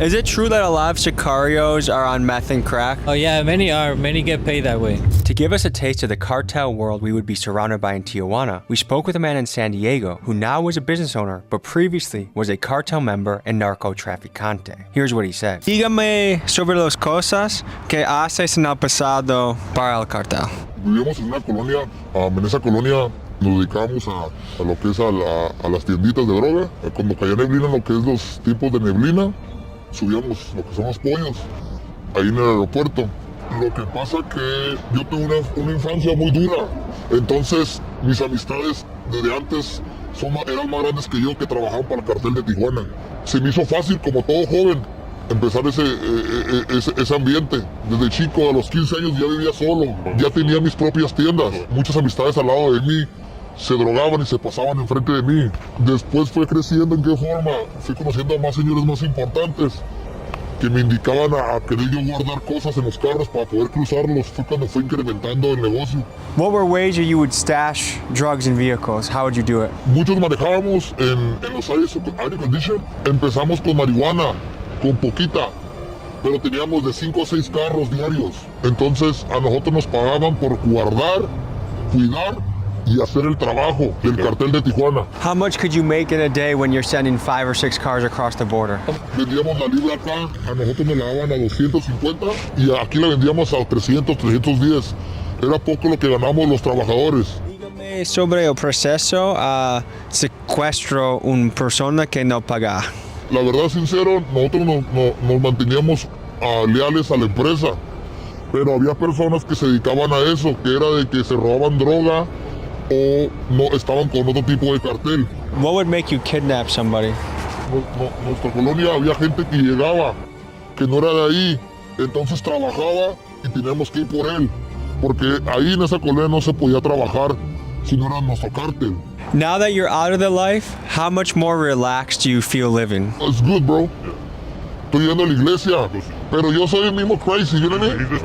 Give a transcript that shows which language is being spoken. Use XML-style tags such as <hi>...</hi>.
<en>Is it true that a lot of sicarios are on meth and crack? Oh yeah, many are. Many get paid that way. To give us a taste of the cartel world we would be surrounded by in Tijuana, we spoke with a man in San Diego who now is a business owner, but previously was a cartel member and narcotraficante. Here's what he said.</en> <es>Dígame sobre las cosas que haces en el pasado para el cartel. Vivíamos en una colonia, en esa colonia nos dedicábamos a lo que es a las tienditas de droga. Cuando caía neblina, lo que es los tipos de neblina, subíamos lo que son los pollos, ahí en el aeropuerto. Lo que pasa que yo tuve una infancia muy dura, entonces mis amistades desde antes eran más grandes que yo, que trabajaban para el cartel de Tijuana. Se me hizo fácil, como todo joven, empezar ese ambiente. Desde chico, a los 15 años ya vivía solo, ya tenía mis propias tiendas. Muchas amistades al lado de mí se drogaban y se pasaban enfrente de mí. Después fue creciendo. ¿En qué forma? Fui conociendo a más señores más importantes que me indicaban a querer yo guardar cosas en los carros para poder cruzarlos. Fue cuando fue incrementando el negocio.</es> <en>What were ways you would stash drugs in vehicles? How would you do it?</en> <es>Muchos manejábamos en los air condition. Empezamos con marihuana, con poquita, pero teníamos de 5 a 6 carros diarios. Entonces a nosotros nos pagaban por guardar, cuidar y hacer el trabajo del cartel de Tijuana.</es> <en>How much could you make in a day when you're sending 5 or 6 cars across the border?</en> <es>Vendíamos la libra acá, a nosotros nos la daban a 250 y aquí la vendíamos a 300, 310. Era poco lo que ganamos los trabajadores. Dígame sobre el proceso a secuestro una persona que no paga. La verdad, sincero, nosotros nos manteníamos leales a la empresa, pero había personas que se dedicaban a eso, que era de que se robaban droga o no estaban con otro tipo de cartel.</es> <en>What would make you kidnap somebody?</en> <es>Nuestra colonia había gente que llegaba, que no era de ahí, entonces trabajaba y teníamos que ir por él, porque ahí en esa colonia no se podía trabajar si no era nuestro cartel.</es> <en>Now that you're out of the life, how much more relaxed do you feel living? It's good, bro.</en> <es>Estoy yendo a la iglesia, pero yo soy el mismo</es> <en>crazy, you know what I mean?</en>